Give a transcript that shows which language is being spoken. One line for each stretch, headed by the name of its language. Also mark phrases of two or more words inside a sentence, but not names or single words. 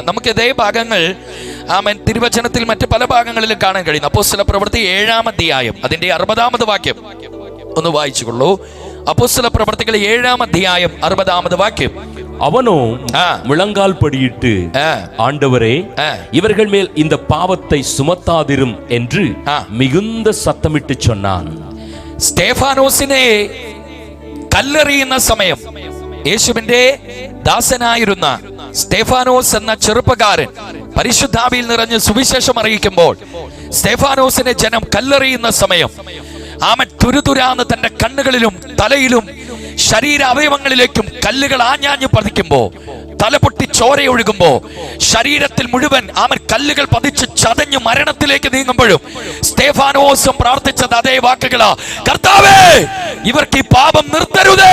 Malayalam: നമുക്ക് ഇതേ ഭാഗങ്ങൾ ആമേൻ തിരുവചനത്തിൽ മറ്റ് പല ഭാഗങ്ങളിലും കാണാൻ കഴിയുന്നു. അപ്പോസ്തലപ്രവൃത്തി 7-ാം അധ്യായം അതിന്റെ 60-ാമത് വാക്യം ഒന്ന് വായിച്ചുകൊള്ളൂ. അപ്പോസ്തലപ്രവൃത്തികൾ 7-ാം അധ്യായം 60-ാമത് വാക്യം.
Tamil: அவனோ முழங்கால் படியிட்டு, ஆண்டவரே, இவர்கள் மேல் இந்த பாவத்தை சுமத்தாதிரும் என்று மிகுந்த சத்தமிட்டு சொன்னான்.
Malayalam: സ്തേഫാനോസിനെ കല്ലെറിയുന്ന സമയം യേശുവിന്റെ ദാസനായിരുന്ന സ്തേഫാനോസ് എന്ന ചെറുപ്പക്കാരൻ പരിശുദ്ധാവിയിൽ നിറഞ്ഞ് സുവിശേഷം അറിയിക്കുമ്പോൾ സ്തേഫാനോസിനെ ജനം കല്ലെറിയുന്ന സമയം ആമൻ തുരുതുരാന്ന് തന്റെ കണ്ണുകളിലും തലയിലും ശരീര അവയവങ്ങളിലേക്കും കല്ലുകൾ ആഞ്ഞാഞ്ഞു പതിക്കുമ്പോ, തല പൊട്ടി ചോരയൊഴുകുമ്പോ, ശരീരത്തിൽ മുഴുവൻ ആമൻ കല്ലുകൾ പതിച്ച് ചതഞ്ഞു മരണത്തിലേക്ക് നീങ്ങുമ്പോഴും സ്തേഫാനോസും പ്രാർത്ഥിച്ചത് അതേ വാക്കുകളാ, കർത്താവേ, ഇവർക്ക് ഈ പാപം നിർത്തരുതേ.